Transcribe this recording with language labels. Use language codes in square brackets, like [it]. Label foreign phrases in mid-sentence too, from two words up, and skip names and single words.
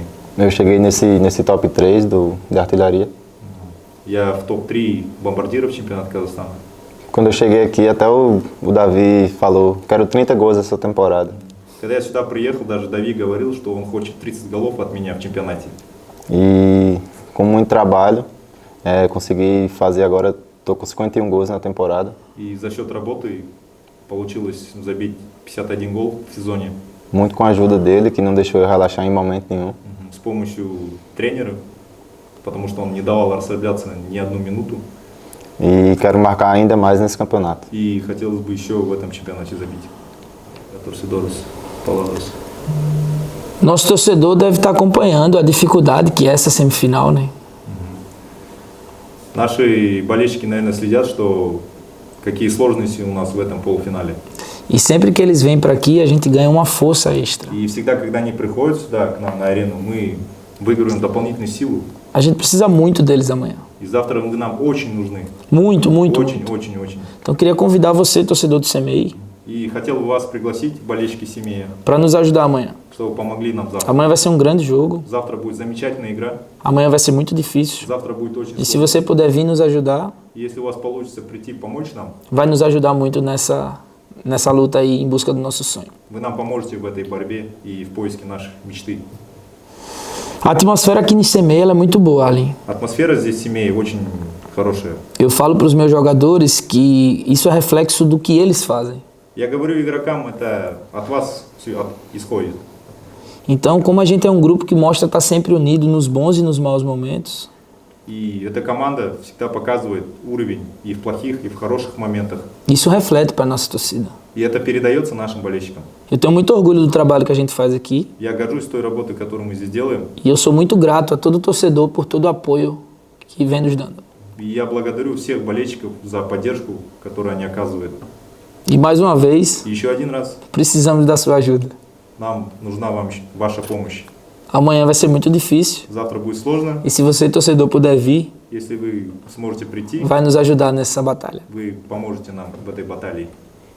[pt] eu cheguei nesse top 3 de artilharia. [ru] Я в топ-3 бомбардиров чемпионата Казахстана. [pt] Quando eu cheguei aqui, até o Davi falou, quero 30 gols essa temporada. [ru] Когда я сюда приехал, даже Дави говорил, что он хочет 30 голов от меня в чемпионате. [pt] E com muito trabalho, consegui fazer agora, estou com 51 gols na temporada. [ru] И за счет работы получилось забить 51 гол в сезоне. [pt] Muito com a ajuda dele, que não deixou eu relaxar em momento nenhum. [ru] С помощью тренера, потому что он не давал расслабляться ни одну минуту. [pt] E quero marcar ainda mais nesse campeonato. [ru] И хотелось бы еще в этом чемпионате забить. [pt] Torcedores, palavras. Nosso torcedor deve estar acompanhando a dificuldade que é essa semifinal, né? [ru] Наши болельщики, наверное, следят, что какие сложности у нас в этом полуфинале. [pt] E sempre que eles vêm para aqui, a gente ganha uma força extra. [ru] И всегда, когда они приходят сюда, к нам на арену, мы выигрываем дополнительную силу. [pt] A gente precisa muito deles amanhã. [ru] И завтра вы нам очень нужны. [pt] Muito, muito, [ru] Очень, [pt] muito. [ru] очень, очень. [pt] Então eu queria convidar você, torcedor do CMI, [ru] И хотел бы вас пригласить, болельщики семьи, [pt] para nos ajudar amanhã. [ru] чтобы помогли нам завтра. [pt] Amanhã vai ser um grande jogo. [ru] Завтра будет замечательная игра. [pt] Amanhã vai ser muito difícil. [ru] Завтра будет очень [pt] E se [ru] сложно. [pt] você puder vir nos ajudar, [ru] И если у вас получится прийти помочь нам, [pt] vai nos ajudar muito nessa luta aí em busca do nosso sonho. [ru] вы нам поможете в этой борьбе и в поиске нашей мечты. [pt] A atmosfera aqui no CMI ela é muito boa, Aline. [ru] Атмосфера здесь в семье очень хорошая. [pt] Eu falo para os meus jogadores que isso é reflexo do que eles fazem. [ru] Я говорю игрокам, это от вас все исходит. [pt] Então, como a gente é um grupo que mostra estar sempre unido nos bons e nos maus momentos, [ru] И эта команда всегда показывает уровень и в плохих, и в хороших моментах. [pt] isso reflete para a nossa torcida. [ru] И это передается нашим болельщикам. [pt] Eu tenho muito orgulho do trabalho que a gente faz aqui [ru] Я горжусь той работой, которую мы здесь делаем. [pt] e eu sou muito grato a todo torcedor por todo o apoio que vem nos dando. [ru] И я благодарю всех болельщиков за поддержку, которую они оказывают. [pt] E mais uma vez, [ru] И еще один раз, [pt] precisamos da sua ajuda. [ru] нам нужна ваша помощь. [pt] Amanhã vai ser muito difícil [ru] Завтра будет сложно. [pt] e se você, torcedor, puder vir, [ru] Если вы сможете прийти, [pt] vai nos ajudar nessa batalha. [ru] вы поможете нам в этой баталии.